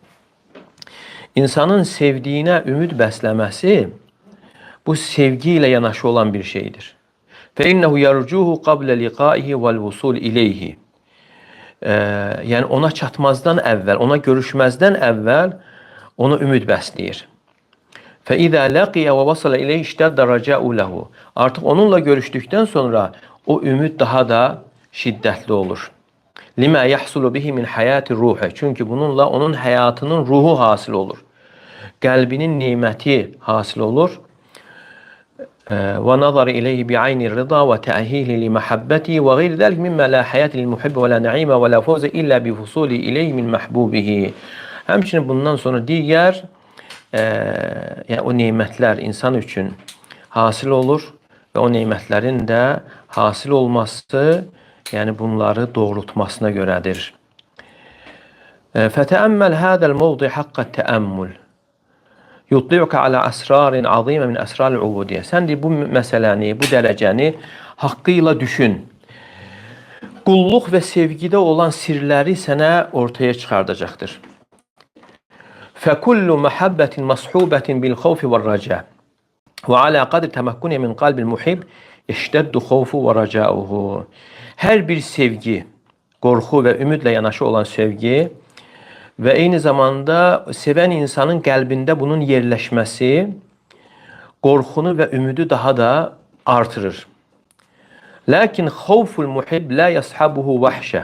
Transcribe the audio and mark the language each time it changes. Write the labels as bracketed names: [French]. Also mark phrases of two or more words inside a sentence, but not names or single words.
[Azerbaijani] İnsanın sevdiyinə ümid bəsləməsi bu sevgi ilə yanaşı olan bir şeydir. [Arabic] فإنه يرجوه قبل لقائه والوصول إليه. [Azerbaijani] Yəni ona çatmazdan əvvəl, ona görüşməzdən əvvəl onu ümid bəsləyir. [Arabic] فَإِذَا لَقِيَ وَوَصَلَ إِلَيْهِ اشْتَدَّ رَجَاءُ لَهُ. [Azerbaijani] Artıq onunla görüşdükdən sonra o ümid daha da şiddətli olur. [Arabic] لِمَا يَحْصُلُ بِهِ مِنْ حَيَاتِ الرُّوحِ. [Azerbaijani] Çünki bununla onun həyatının ruhu hasil olur. Qəlbinin neməti hasil olur. [Arabic] وَنَظَرِ إِلَيْهِ بِعَيْنِ الرِّضَى وَتَأْهِيلِ لِمَحَبَّتِهِ وَغَيْرِ ذَلِكَ مِمَّا لَا حَيَاةَ لِلْمُحِبِّ وَلَا نَعِيمَ وَلَا فَوْزَ إِلَّا بِوُصُولِ إِلَيْهِ مِنْ مَحْبُوبِهِ. [Azerbaijani] Həmçinin bundan sonra digər yəni o nemətlər insan üçün hasil olur və o nemətlərin də hasil olması, yəni bunları doğrultmasına görədir. [Arabic] فَتَأَمَّلْ هَذَا الْمَوْضِعَ حَقَّ التَّأَمُّلِ يُطْلِعُكَ عَلَى أَسْرَارٍ عَظِيمَ مِنْ أَسْرَارِ الْعُبُودِيَّةِ. [Azerbaijani] Sən bu məsələni, bu dərəcəni haqqıyla düşün. Qulluq və sevgidə olan sirləri sənə ortaya çıxardacaqdır. [Arabic] فَكُلُّ مَحَبَّةٍ مَصْحُوبَةٍ بِالْخَوْفِ وَالرَّجَاءِ وَعَلَى قَدْرِ تَمَكُّنِهِ مِنْ قَلْبِ الْمُحِبِّ يَشْتَدُّ خَوْفُ وَرَجَاؤُهُ. [Azerbaijani] Hər bir sevgi, qorxu və ümidlə yanaşı olan sevgi və eyni zamanda sevən insanın qəlbində bunun yerləşməsi qorxunu və ümidi daha da artırır. [Arabic] لكن خوف المحب لا يصحبه وحشة.